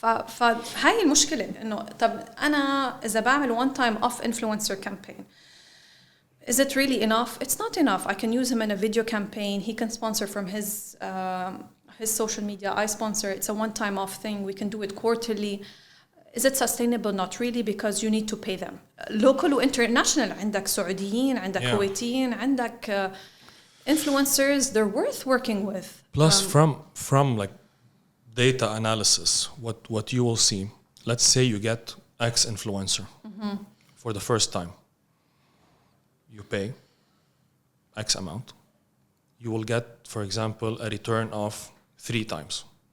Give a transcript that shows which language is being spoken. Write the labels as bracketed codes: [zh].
[ar] فهاي المشكلة إنه طب أنا إذا بعمل [en] one time off influencer campaign, is it really enough? It's not enough. I can use him in a video campaign. He can sponsor from his social media. I sponsor. It's a one time off thing. We can do it quarterly. Is it sustainable? Not really, because you need to pay them. Local [ar] و [en] international. [ar] عندك سعوديين, عندك كويتيين, عندك influencers. [en] They're worth working with. Plus, from like data analysis, what you will see. Let's say you get X influencer for the first time. You pay X amount. You will get, for example, a return of 3 times.